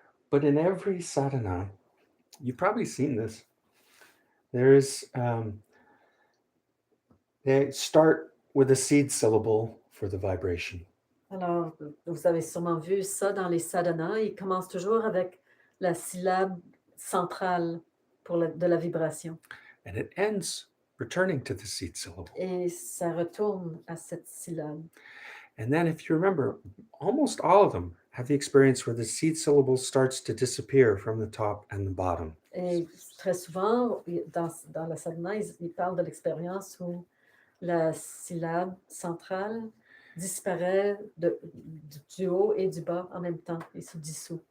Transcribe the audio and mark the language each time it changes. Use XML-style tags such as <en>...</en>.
<en>But in every sadhana, you've probably seen this. There's they start with a seed syllable for the vibration.</en> <fr>Alors, vous avez sûrement vu ça dans les sadhanas. Ils commencent toujours avec la syllabe centrale de la vibration.</fr> <en>And it ends returning to the seed syllable.</en> <fr>Et ça retourne à cette syllabe.</fr> <en>And then if you remember, almost all of them have the experience where the seed syllable starts to disappear from the top and the bottom.</en> <fr>Et très souvent, dans la sadhana, ils parlent de l'expérience où la syllabe centrale disparaît du haut et du bas en même temps et se dissout.</fr>